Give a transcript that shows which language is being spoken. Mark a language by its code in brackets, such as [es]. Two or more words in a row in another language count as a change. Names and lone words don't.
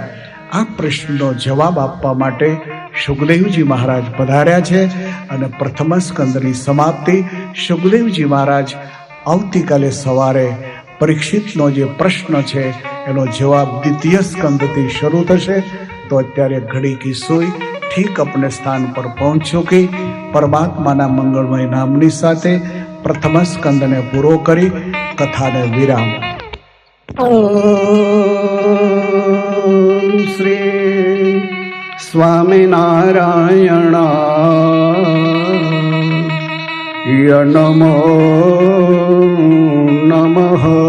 [gu] આ પ્રશ્નનો જવાબ આપવા માટે સુખદેવજી મહારાજ પધાર્યા છે અને પ્રથમ સ્કંદની સમાપ્તિ સુખદેવજી મહારાજ આવતીકાલે સવારે પરીક્ષિતનો જે પ્રશ્ન છે એનો જવાબ દ્વિતીય સ્કંદથી શરૂ થશે. તો અત્યારે [hi] घड़ी की सुई ठीक अपने स्थान पर पहुंच चुकी. [gu] પરમાત્માના મંગલમય નામની સાથે પ્રથમ સ્કંધને પૂરો કરી કથાને વિરામ. [sa] ओम श्री स्वामिनारायणाय नमो नमः.